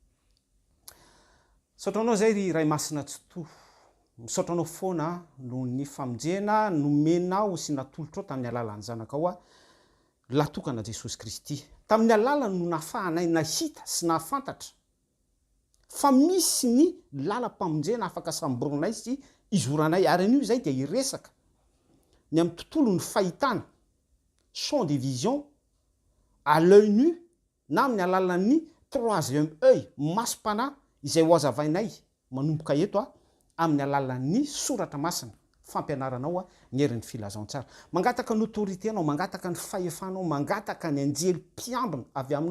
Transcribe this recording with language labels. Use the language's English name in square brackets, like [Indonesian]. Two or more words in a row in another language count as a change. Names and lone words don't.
[Malagasy] Misaotranao zay ry ray masina tsy to, misaotranao foana noho ny famonjena nomenao sy natolotrao tamin'ny alalan'ny zanakao latokana Jesosy Kristy. Tamin'ny alalany no nahafahanay nahita sy nahafantatra fa misy ny lalam-pamonjena afaka samborinay sy izoranay, ary an'io izay dia iresaka ny amin'ny tontolo ny fahitana, [French] champ de vision à l'œil nu, [Malagasy] na amin'ny alalan'ny [French] troisième œil, [Malagasy] masom-panahy izay ho azavainay manomboka eto amin'ny alalan'ny soratra masina fampianaranao ny herin'ny filazantsara. Mangataka ny autorité anao, mangataka ny fahefanao, mangataka ny anjely mpiambina avy aminao.